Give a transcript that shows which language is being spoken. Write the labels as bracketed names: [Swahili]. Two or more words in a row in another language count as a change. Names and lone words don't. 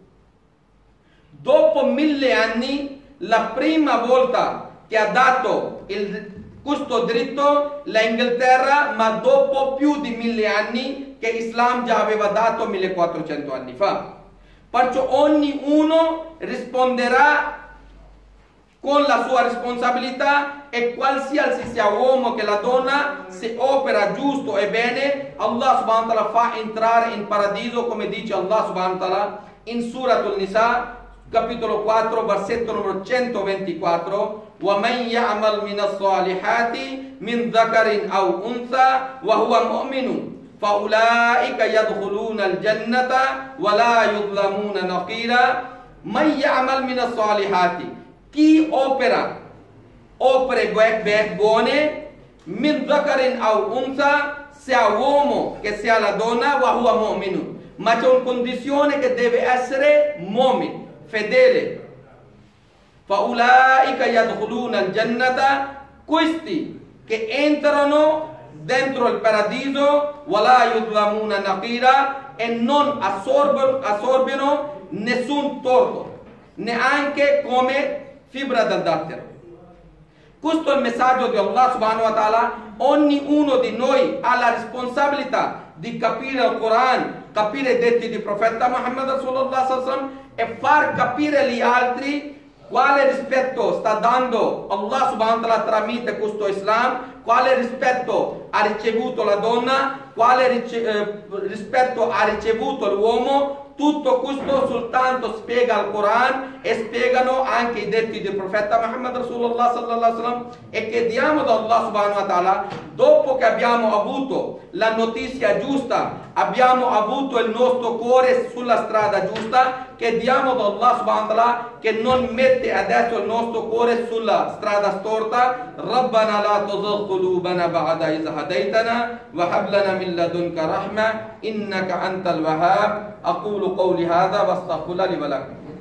[Italian] Dopo 1000 anni, la prima volta che ha dato questo diritto l'Inghilterra, ma dopo più di 1000 anni che Islam già aveva dato 1400 anni fa. Perciò ognuno risponderà con la sua responsabilità, e qualsiasi sia uomo che la donna, se opera giusto e bene, Allah [Arabic] سبحانه وتعالى [Italian] fa entrare in paradiso, come dice Allah [Arabic] سبحانه وتعالى [Italian] in Suratul Nisa, capitolo 4, versetto numero 124, [Arabic] وَمَنْ يَعْمَلْ مِنَ الصَّالِحَاتِ مِنْ ذَكَرٍ أَوْ أُنْثَى وَهُوَ مُؤْمِنٌ فَأُولَٰئِكَ يَدْخُلُونَ الْجَنَّةَ وَلَا يُظْلَمُونَ نَقِيرًا. مَنْ يَعْمَلْ مِنَ الصَّالِحَاتِ. [Italian] Chi opera opere buone, [Arabic] من ذكر أو أنثى, [Italian] sia uomo che sia la donna, [Arabic] وهو مؤمن, [Italian] ma c'è una condizione che deve essere mu'min, fedele. [Arabic] فأولئك يدخلون الجنة, [Italian] questi che entrano dentro il paradiso, [Arabic] ولا يظلمون نقيرا, [Italian] e non assorbono nessun torto, neanche come fibra del dattero. Questo è il messaggio di Allah [Arabic] سبحانه وتعالى. [Italian] Ognuno di noi ha la responsabilità di capire il Quran, capire i detti di profeta Muhammad [Arabic] صلى الله عليه وسلم [Italian] e far capire agli altri quale rispetto sta dando Allah [Arabic] سبحانه وتعالى [Italian] tramite questo Islam, quale rispetto ha ricevuto la donna, quale rispetto ha ricevuto l'uomo. Tutto questo soltanto spiega il Quran e spiegano anche i detti del profeta Muhammad Rasulullah [Arabic] صلى الله عليه وسلم, [Italian] e chiediamo da Allah [Arabic] سبحانه وتعالى, [Italian] dopo che abbiamo avuto la notizia giusta, abbiamo avuto il nostro cuore sulla strada giusta, chiediamo da Allah [Arabic] سبحانه وتعالى [Italian] che non mette adesso il nostro cuore sulla strada storta. [Arabic] ربنا لا تزغ قلوبنا بعد إذ هديتنا وهب لنا من لدنك رحمة إنك أنت الوهاب. أقول قولي هذا واستغفر الله لي ولكم.